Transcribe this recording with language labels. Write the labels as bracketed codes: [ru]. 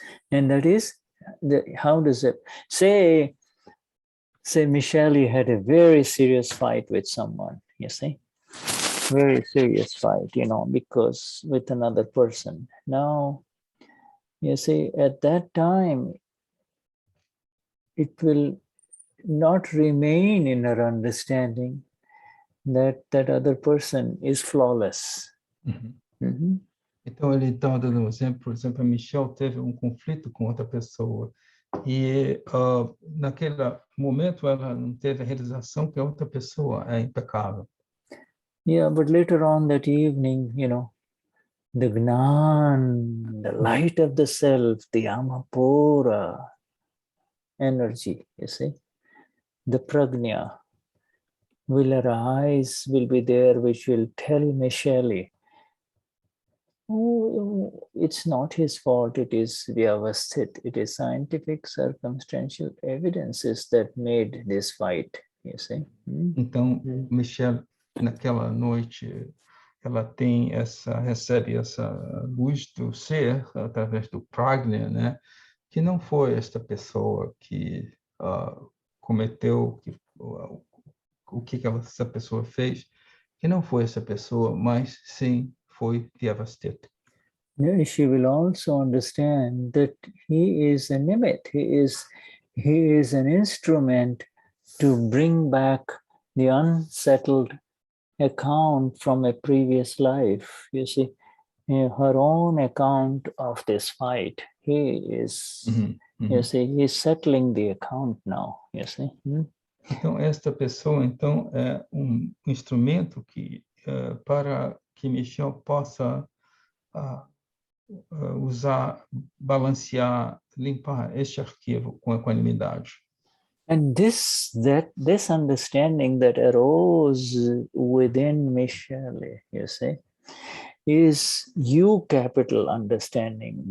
[en] And that is, how does it, say Michelle had a very serious fight with someone, you see, very serious fight, because with another person. Now, you see, at that time, it will not remain in our understanding that other person is flawless. [pt] Então, ele está dando um exemplo, por exemplo, a Michelle teve um conflito com outra pessoa e, naquele momento, ela não teve a realização que a outra pessoa é impecável. [en] Yeah, but later on that evening, the Gnan, the light of the self, the Amapura energy, you see, the Prajna will arise, will be there, which will tell Michelle, oh, it's not his fault, it is vyavasthit, it is scientific circumstantial evidences that made this fight, you see. [pt] Então, Michelle, naquela noite, ela recebe essa luz do ser através do prajna, né? Que não foi esta pessoa que cometeu o que essa pessoa fez, que não foi essa pessoa, mas sim foi vyavasthit. [en] She will also understand that he is a nimit, he is an instrument to bring back the unsettled account from a previous life. You see, her own account of this fight. He is, you see, he's settling the account now, you see. [pt] Então, esta pessoa, é um instrumento para que Michel possa usar, balancear, limpar este arquivo com equanimidade. [en] And this understanding that arose within Michelle, you see, is you capital understanding.